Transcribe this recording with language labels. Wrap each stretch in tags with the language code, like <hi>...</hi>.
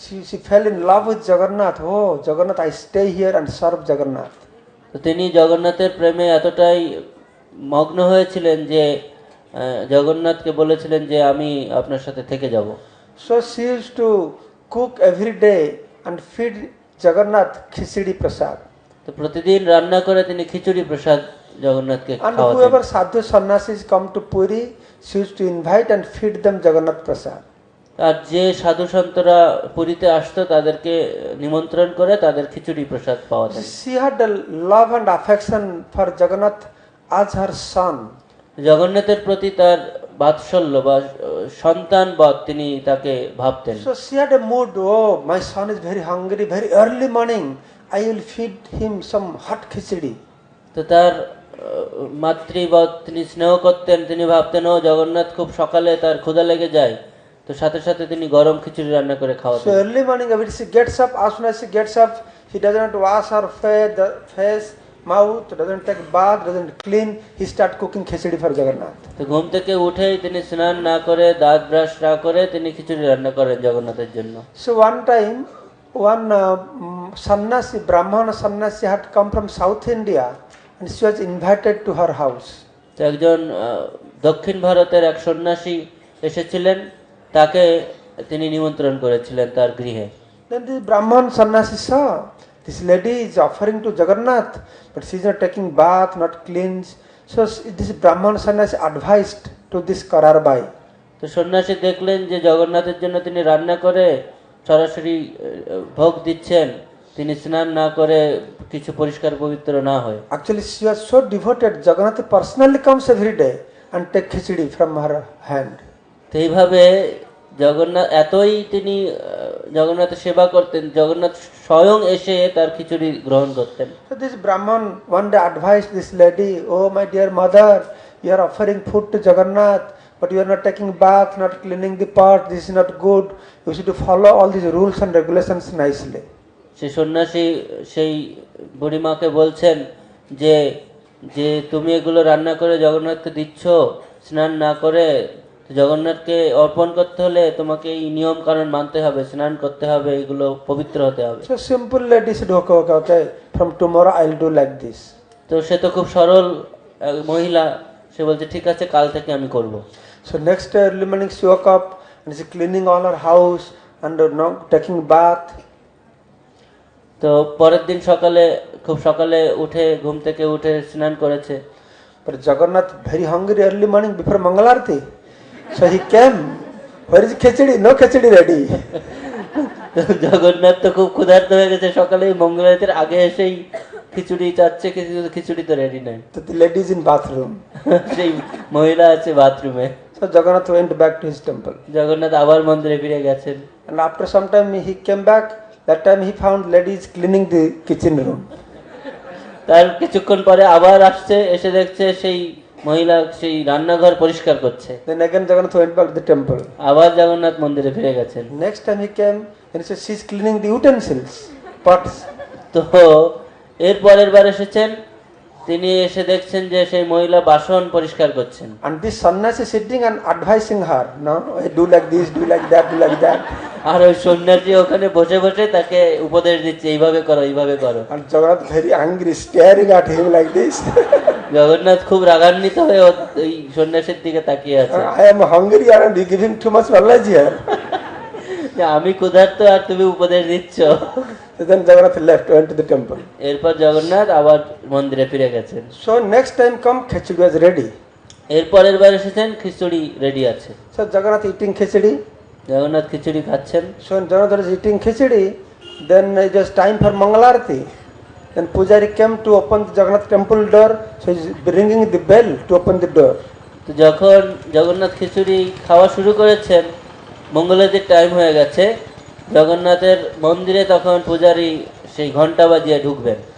<en>she fell in love with Jagannath. Oh, Jagannath, I stay here and serve Jagannath.</en> <bn>তো তিনি জগন্নাথের প্রেমে এতটাই মগ্ন হয়েছিলেন যে জগন্নাথকে বলেছিলেন যে আমি আপনার সাথে থেকে যাব।</bn> <en>So she used to cook every day and feed Jagannath khichdi prasad.</en> <bn>তো প্রতিদিন রান্না করে তিনি খিচুড়ি প্রসাদ জগন্নাথকে</bn> <en>And</en> <bn>খাওয়াতেন।</bn> <en>whoever sadhu sannyasis come to Puri, she used to invite and feed them Jagannath prasad.</en> <bn>আর যে সাধু সন্তরা পুরীতে আসতো তাদেরকে নিমন্ত্রণ করে তাদের খিচুড়ি প্রসাদ পাওয়াতেন।</bn> <en>She had a love and affection for Jagannath as her son.</en> <bn>জগন্নাথের প্রতি তার বাৎসল্য বা সন্তান বধ তিনি তাকে ভাবতেন।</bn> <en>So she had a mood, oh, my son is very hungry, very early morning, I will feed him some hot khichdi.</en> <bn>তো তার মাতৃবধ তিনি স্নেহ করতেন, তিনি ভাবতেন ও জগন্নাথ খুব সকালে তার ক্ষুধা লেগে যায়, তো সাথে সাথে তিনি গরম খিচুড়ি রান্না করে</bn> <en>So</en> <bn>খাওয়াতেন।</bn> <en>early morning, when she gets up, as soon as she gets up, he doesn't wash her face, mouth, doesn't take bath, doesn't clean, he start cooking khichdi for Jagannath.</en> <bn>তো ঘুম থেকে উঠেই তিনি স্নান না করে দাঁত ব্রাশ না করে তিনি খিচুড়ি রান্না করেন জগন্নাথের জন্য।</bn> <en>So one time, one sannyasi, Brahmana sannyasi had come from South India and she was invited to her house.</en> <bn>তো একজন দক্ষিণ ভারতের এক সন্ন্যাসী এসেছিলেন, তাকে তিনি নিমন্ত্রণ করেছিলেন তার গৃহে।</bn> <en>Then the Brahman sannyasi saw this lady is offering to Jagannath, but she is not taking bath, not cleans. So this Brahman sannyasi advised to this Kararbai.</en> <bn>তো সন্ন্যাসী দেখলেন যে জগন্নাথের জন্য তিনি রান্না করে সরাসরি ভোগ দিচ্ছেন, তিনি স্নান না করে কিছু পরিষ্কার পবিত্র না হয়।</bn> <en>Actually, she was so devoted. Jagannath personally comes every day and take khichdi from her hand.</en> <bn>তো এইভাবে জগন্নাথ এতই তিনি জগন্নাথের সেবা করতেন, জগন্নাথ স্বয়ং এসে তার খিচুড়ি গ্রহণ করতেন।</bn> <en>So this Brahman one day advised this lady, oh my dear mother, you are offering food to Jagannath, but you are not taking bath, not cleaning the pot, this is not good. You should follow all these rules and regulations nicely.</en> <bn>সেই সন্ন্যাসী সেই বুড়িমাকে বলছেন যে যে তুমি এগুলো রান্না করে জগন্নাথকে দিচ্ছ স্নান না করে, জগন্নাথকে অর্পণ করতে হলে তোমাকে এই নিয়ম কানুন মানতে হবে, স্নান করতে হবে, এগুলো পবিত্র হতে হবে।</bn> <en>So simple lady said, okay, from tomorrow I'll do like this.</en> <bn>তো সে তো খুব সরল মহিলা, সে বলছে ঠিক আছে কাল থেকে আমি করব।</bn> <en>So next day early morning she woke up and she cleaning all her house and taking bath.</en> <bn>তো পরের দিন সকালে খুব সকালে উঠে ঘুম থেকে উঠে স্নান করেছে।</bn> <en>But Jagannath very hungry early morning before Mangalarti. So he came. Where is khichdi? No khichdi ready.</en> <bn>Jagannath তো খুব ক্ষুধার্ত হয়ে গেছে, সকালে মঙ্গল আরতির আগে এসেই খিচুড়ি চাচ্ছে, কিন্তু খিচুড়ি তো রেডি নাই।</bn> <en>So the lady is in bathroom.</en> <bn>সেই মহিলা আছে বাথরুমে।</bn> <en>So Jagannath went back to his temple.</en> <bn>Jagannath আবার মন্দিরে ফিরে গেছেন।</bn> <en>And after some time he came back. That time he found ladies cleaning the kitchen room.</en> <bn>তার কিছুক্ষণ পরে আবার আসছে, এসে দেখছে সেই মহিলা সেই রান্নাঘর পরিষ্কার করছে।</bn> <en>Then again Jagannath went back to the temple.</en> <bn>আবার জগন্নাথ মন্দিরে ফিরে গেছেন।</bn> <en>Next time he came and he said she's cleaning the utensils, pots.</en> <bn>তো এর পরের বার এসেছেন, তিনি এসে দেখছেন যে সেই মহিলা বাসন পরিষ্কার করছেন।</bn> <en>And this sannyasi sitting and advising her, no, do like this, do like that, do like that.</en> <bn>আর ওই সন্ন্যাসী ওখানে বসে বসে তাকে উপদেশ দিচ্ছে, এইভাবে করো, এইভাবে করো।</bn> <en>And Jagannath very angry, staring at him like this.</en> <bn>Jagannath খুব রাগান্বিত হয়ে ওই সন্ন্যাসীর দিকে তাকিয়ে আছে।</bn> <en>I am hungry and you giving too much knowledge here.</en> <bn>যে আমি ক্ষুধার্ত আর তুমি উপদেশ দিচ্ছ।</bn> <en>Then Jagannath left, went to the temple.</en> <bn>এরপর জগন্নাথ আবার মন্দিরে ফিরে গেছেন।</bn> <en>So next time come, khichdi was ready.</en> <bn>এরপরের বার এসেছেন, খিচুড়ি রেডি আছে।</bn> <en>So Jagannath eating khichdi.</en> <bn>Jagannath খিচুড়ি খাচ্ছেন।</bn> <en>So when Jagannath is eating khichdi, then it was time for Mangalarti. Then Pujari came to open the Jagannath temple door. So he's ringing the bell to open the door.</en> <bn>তো যখন জগন্নাথ খিচুড়ি খাওয়া শুরু করেছেন, মঙ্গলারতির time হয়ে গেছে, জগন্নাথের মন্দিরে তখন পূজারী সেই ঘন্টা বাজিয়ে ঢুকবেন।</bn>